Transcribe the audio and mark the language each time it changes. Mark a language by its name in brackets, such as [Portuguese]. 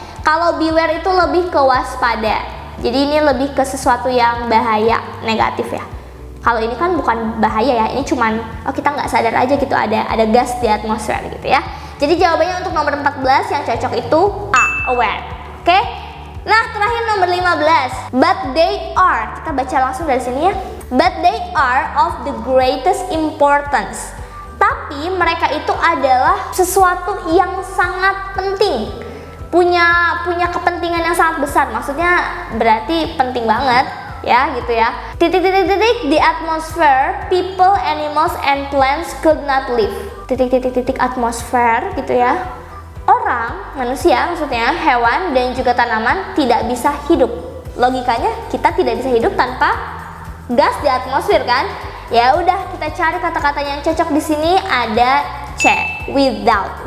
[Indonesian] Kalau beware itu lebih ke waspada. Jadi ini lebih ke sesuatu yang bahaya, negatif ya. Kalau ini kan bukan bahaya ya, ini cuman kita nggak sadar aja gitu ada gas di atmosfer gitu ya. Jadi jawabannya untuk nomor 14 yang cocok itu A, aware. Oke? Nah, terakhir nomor 15. [English] But they are. [Indonesian] Kita baca langsung dari sini ya. [English] But they are of the greatest importance. [Indonesian] Tapi mereka itu adalah sesuatu yang sangat penting. Punya kepentingan yang sangat besar. Maksudnya berarti penting banget ya gitu ya. [English] The atmosphere, people, animals, and plants could not live. [Indonesian] Atmosfer gitu ya. Orang, manusia maksudnya, hewan dan juga tanaman tidak bisa hidup. Logikanya kita tidak bisa hidup tanpa gas di atmosfer kan? Ya udah, kita cari kata-kata yang cocok di sini. Ada C, without.